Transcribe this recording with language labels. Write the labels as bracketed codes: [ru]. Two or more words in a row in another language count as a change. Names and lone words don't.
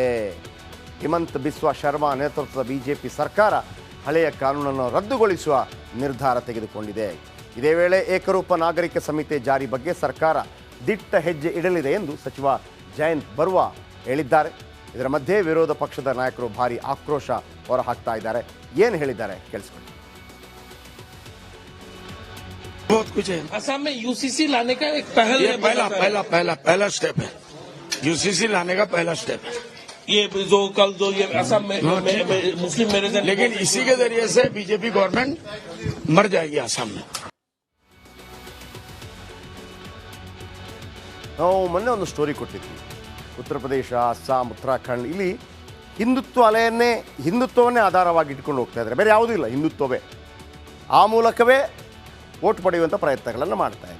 [kn] ಹಿಮಂತ್ ಬಿಸ್ವಾ ಶರ್ಮಾ ನೇತೃತ್ವದ ಬಿಜೆಪಿ ಸರ್ಕಾರ ಹಳೆಯ ಕಾನೂನನ್ನು ರದ್ದುಗೊಳಿಸುವ ನಿರ್ಧಾರ ತೆಗೆದುಕೊಂಡಿದೆ. ಇದೇ ವೇಳೆ ಏಕರೂಪ ನಾಗರಿಕ ಸಂಹಿತೆ ಜಾರಿ ಬಗ್ಗೆ ಸರ್ಕಾರ ದಿಟ್ಟ ಹೆಜ್ಜೆ ಇಡಲಿದೆ ಎಂದು ಸಚಿವ ಜಯಂತ್ ಬರ್ವಾ ಹೇಳಿದ್ದಾರೆ. ಇದರ ಮಧ್ಯೆ ವಿರೋಧ ಪಕ್ಷದ ನಾಯಕರು ಭಾರಿ ಆಕ್ರೋಶ ಹೊರಹಾಕ್ತಾ ಇದ್ದಾರೆ. ಏನು ಹೇಳಿದ್ದಾರೆ ಕೇಳಿಸ್ಕೊಳ್ಳಿ. [hi] बहुत कुछ है असम में यूसीसी लाने का एक पहल ये पहला स्टेप है। यूसीसी लाने का पहला स्टेप है ये जो कल जो ये असम में [en] Muslim marriage, [hi] लेकिन इसी के जरिए से बीजेपी गवर्नमेंट मर जाएगी असम में। [kn] ನಾವು ಮೊನ್ನೆ ಒಂದು ಸ್ಟೋರಿ ಕೊಟ್ಟಿದ್ವಿ. ಉತ್ತರ ಪ್ರದೇಶ, ಅಸ್ಸಾಂ, ಉತ್ತರಾಖಂಡ್ ಇಲ್ಲಿ ಹಿಂದುತ್ವವನ್ನೇ ಆಧಾರವಾಗಿ ಇಟ್ಕೊಂಡು ಹೋಗ್ತಾ ಇದ್ದಾರೆ. ಬೇರೆ ಯಾವುದೂ ಇಲ್ಲ, ಹಿಂದುತ್ವವೇ. ಆ ಮೂಲಕವೇ ವೋಟ್ ಪಡೆಯುವಂಥ ಪ್ರಯತ್ನಗಳನ್ನು ಮಾಡ್ತಾ ಇದೆ.